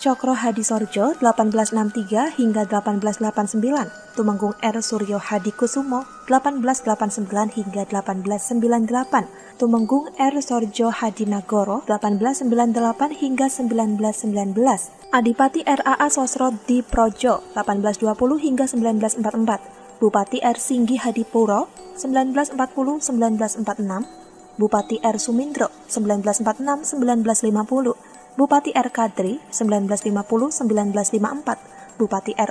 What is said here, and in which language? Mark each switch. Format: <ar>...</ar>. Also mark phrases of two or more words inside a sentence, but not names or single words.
<id>Cokro Hadisorjo 1863 hingga 1889, Tumenggung R. Suryo Hadikusumo 1889 hingga 1898, Tumenggung R. Sorjo Hadinagoro 1898 hingga 1919, Adipati R.A.A. Sosro Diprojo 1820 hingga 1944, Bupati R. Singgi Hadipuro 1940-1946, Bupati R. Sumindro 1946-1950, Bupati R. Kadri 1950-1954, Bupati R.</id>